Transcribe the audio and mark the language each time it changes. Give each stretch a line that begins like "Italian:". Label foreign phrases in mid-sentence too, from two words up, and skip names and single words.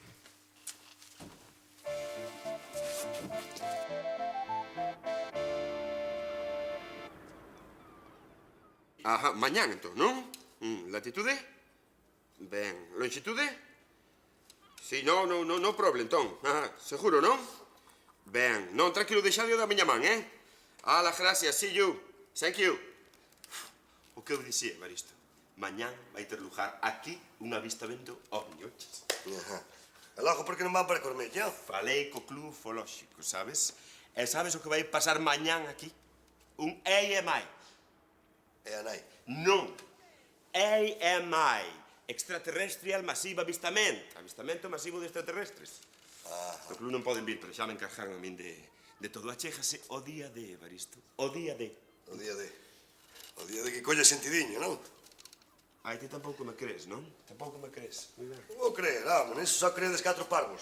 Galician: Ajá, mañán, entón, non? Latitude? Ben, longitude? Si,
English: no problem,
Galician: entón. Ajá, seguro, non? Ben, non, tranquilo, deixadio da miña man, Ala, gracias,
English: see you. Thank you.
Galician: O que eu dicía, Evaristo? Mañán vai ter lugar aquí un avistamento ovni, oches? Ajá. E logo, por que non van para Cormella? Falei co club ufolóxico, sabes? E sabes o que vai pasar mañán aquí? Un AMI. E a nai? Non.
English: AMI. Extraterrestrial Massive Avistament.
Galician: Avistamento masivo de extraterrestres. O club non poden vir, pero xa me encargaron a min de todo. Achégase o día de, Evaristo. O día de. O día de... O día de que colle sentidiño, non? Ai, ti tampouco me crees, non? Tampouco me crees. Moi ben. Vou creer, neso só creedes 4 parvos.